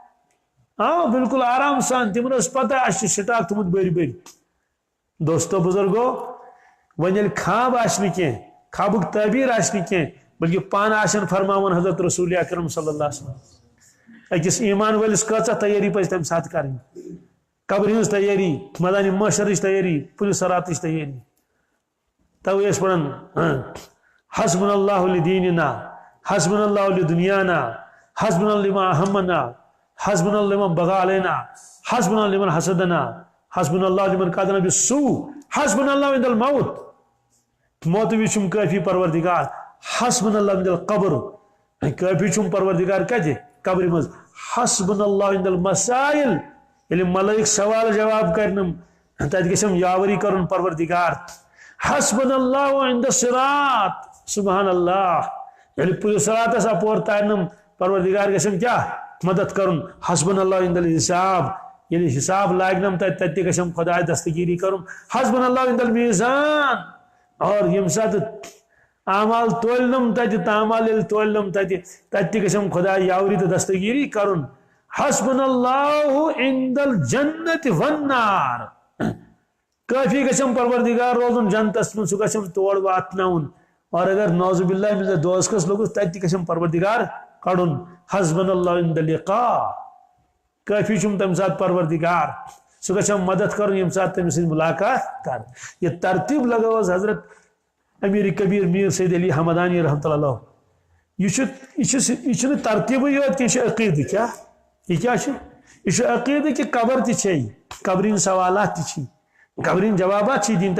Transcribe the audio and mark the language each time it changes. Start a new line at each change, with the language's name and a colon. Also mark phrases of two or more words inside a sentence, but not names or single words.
Kashmiri: بالکل آرام سان تمن ٲس پتہ اَسہِ چھِ سٹاک تھوٚمُت بٔرۍ بٔرۍ دوستو بزرگو وۄنۍ ییٚلہِ خواب آسہِ نہٕ کینٛہہ خوابُک تعبیٖر آسہِ نہٕ کینٛہہ بلکہ پانہٕ آسن فرماوان حضرت رسول اکرم
Arabic: صلی اللہ علیہ وسلم
Kashmiri: أکِس ایٖمان وٲلِس کۭژاہ تیٲری پزِ تمہِ ساتہٕ کَرٕنۍ قبرِ ہٕنٛز تیٲری مٲدانِ محشرٕچ تیٲری پُلہِ صراطٕچ تیٲری توے ٲسۍ پران
Arabic: حسبنا اللہ لدیننا حسبنا اللہ لدنیانا حسبنا لما اہمنا حسبنا لمن بغى علينا حسبنا لمن حسدنا حسبنا اللہ لمن قادنا بالسوء حسبنا اللہ عند الموت
Kashmiri: موت وِزِ چھُم کٲفی پروردگار
Arabic: حسبنا اللہ عند القبر
Kashmiri: کٲفی چھُم پروردگار کتہِ قبرِ منٛز
Arabic: حسبنا اللہ عند المسائل
Kashmiri: ییٚلہِ ملٲیِک سوال جواب کرنم تتہِ گژھم یاوری کرُن پروردگار
Arabic: حسبنا اللہ عند الصراط سبحان اللہ
Kashmiri: ییٚلہِ پُلہِ صراطس اپور تارنم پروردگار گژھم کیٛاہ مدد کرن
Arabic: حسبنا اللہ عند الحساب
Kashmiri: ییٚلہِ حساب لاگنم تتہِ تہِ گژھم خۄداے دستگیری کرُن
Arabic: حسبنا اللہ عند المیزان
Kashmiri: اور ییٚمہِ ساتہٕ اعمال تولنم تتہِ تعمال ییٚلہِ تولنم تتہِ تہِ گژھم خۄداے یاوری تہٕ دستگیری کرُن
Arabic: حسبنا اللہ عند الجنت والنار
Kashmiri: کٲفی گژھم پروردگار روزُن جنتس منٛز سُہ گژھم تور واتناوُن اور اگر
Arabic: نعوذ باللہ من
Kashmiri: دوزخس لوٚگُس تتہِ تہِ گژھم پروردگار کڑُن
Arabic: حسبنا اللہ عند اللقاء
Kashmiri: کٲفی چھُم تمہِ ساتہٕ پروردگار سُہ گژھم مدد کرُن ییٚمہِ ساتہٕ تٔمِس سۭتۍ مُلاقات کر یہِ ترتیٖب لگٲو حظ حضرت امیر کبیر میر سید علی حمدانی
Arabic: رحمتہ اللہ
Kashmiri: یہ چھُنہٕ ترتیٖبٕے یوت کینٛہہ یہِ چھُ عقیٖدٕ کیٛاہ یہِ کیٛاہ چھُ یہِ چھُ عقیٖدٕ کہِ قبر تہِ چھے قبرِ ہٕنٛدۍ سوالات تہِ چھی قبرِ ہٕنٛدۍ جوابات چھی دِنۍ